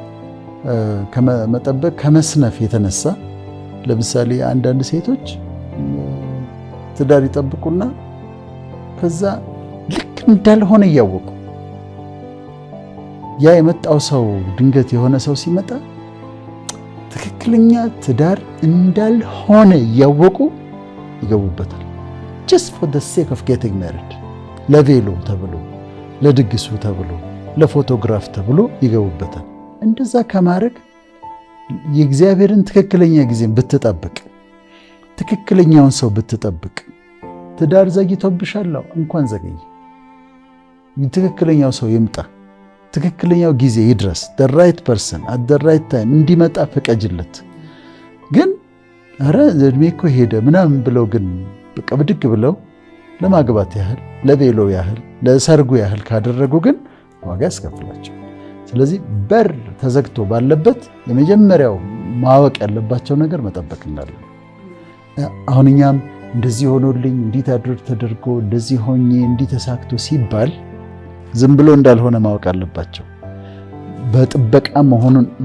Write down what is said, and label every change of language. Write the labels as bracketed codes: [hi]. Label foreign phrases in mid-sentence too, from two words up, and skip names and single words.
[am] መጠበቅ ከመስነፍ የተነሳ ለምሳሌ አንዳንድ ሴቶች ትዳር ይጠብቁና ከዛ ልክ እንዳልሆነ እያወቁ ያ የመጣው ሰው ድንገት የሆነ ሰው ሲመጣ ትክክለኛ ትዳር እንዳልሆነ እያወቁ ይገቡበታል። [en] just for the sake of getting married [am] ለቬሎ ተብሎ፣ ለድግሱ ተብሎ፣ ለፎቶግራፍ ተብሎ ይገቡበታል። እንደዛ ከማድረግ የእግዚአብሔርን ትክክለኛ ጊዜን ብትጠብቅ፣ ትክክለኛውን ሰው ብትጠብቅ፣ ትዳር ዘግይቶብሻለሁ እንኳን ዘገየ፣ ትክክለኛው ሰው ይምጣ፣ ትክክለኛው ጊዜ ይድረስ፣ [en] the right person at the right time [am] እንዲመጣ ፍቀጅለት። ግን ኧረ እድሜ እኮ ሄደ ምናምን ብለው ግን በቃ ብድግ ብለው ለማግባት ያህል፣ ለቬሎ ያህል፣ ለሰርጉ ያህል ካደረጉ ግን ዋጋ ያስከፍላቸው። ስለዚህ በር ተዘግቶ ባለበት የመጀመሪያው ማወቅ ያለባቸው ነገር መጠበቅ እንዳለ። አሁን እኛም እንደዚህ ሆኖልኝ እንዲህ ተደርጎ እንደዚህ ሆኜ እንዲህ ተሳክቶ ሲባል ዝም ብሎ እንዳልሆነ ማወቅ አለባቸው። በጥበቃ መሆኑን